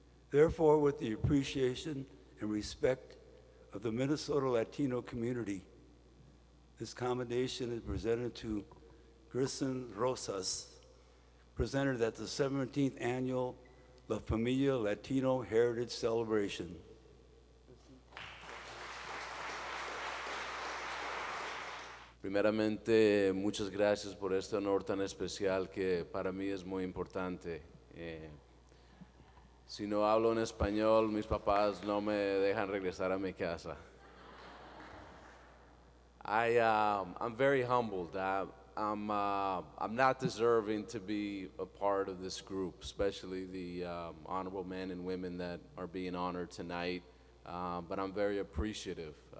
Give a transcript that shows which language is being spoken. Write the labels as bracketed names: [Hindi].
[English] Therefore, with the appreciation and respect of the Minnesota Latino community, this commendation is presented to Gerson Rosas, presented at the 17th Annual La Familia Latino Heritage Celebration. [Spanish] Primeramente, muchas gracias por este honor tan especial que para mí es muy importante. Si no hablo en español, mis papás no me dejan regresar a mi casa. [English] I'm very humbled. I'm not deserving to be a part of this group, especially the honorable men and women that are being honored tonight. But I'm very appreciative.